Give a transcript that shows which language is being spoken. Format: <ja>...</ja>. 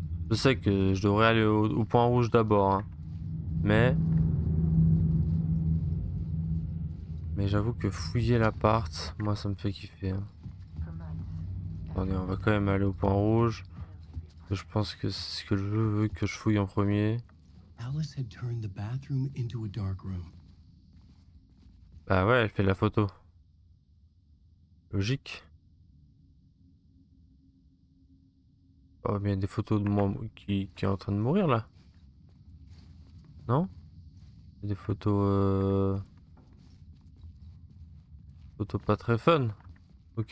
<fr>Je sais que je devrais aller au point rouge d'abord, hein. mais j'avoue que fouiller l'appart, moi ça me fait kiffer, hein. Attendez, on va quand même aller au point rouge. Je pense que c'est ce que le jeu veut que je fouille en premier.</fr> <en>Alice had turned the bathroom into a dark room.</en> <fr>Bah ouais, elle fait la photo. Logique. Oh, mais il y a des photos de moi qui est en train de mourir là. Non? Des photos pas très fun. Ok.</fr>